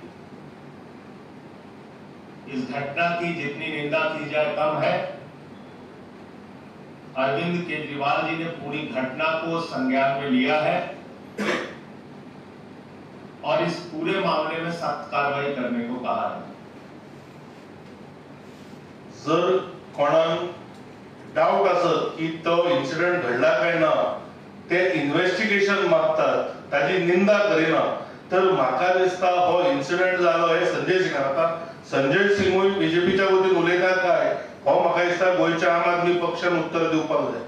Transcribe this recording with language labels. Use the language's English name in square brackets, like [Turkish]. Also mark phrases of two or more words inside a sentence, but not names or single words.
[Hindi] इस घटना की जितनी निंदा की जाए कम है. अरविंद केजरीवाल जी ने पूरी घटना को संज्ञान में लिया है और इस पूरे मामले में सख्त कार्रवाई करने को कहा है. [Konkani] जर कोणाक डाऊट असत की तो इन्सिडेंट घडला काय ना, ते इन्व्हेस्टिगेशन मागतात, ताची निंदा करिना, तर म्हाका दिसता हो इन्सिडेंट जालो हे संजय सिंग. आता संजय सिंगूय बीजेपीच्या वतीन उलयता काय हो म्हाका दिसता गोंयच्या आम आदमी पक्षान उत्तर दिवपाक जाय.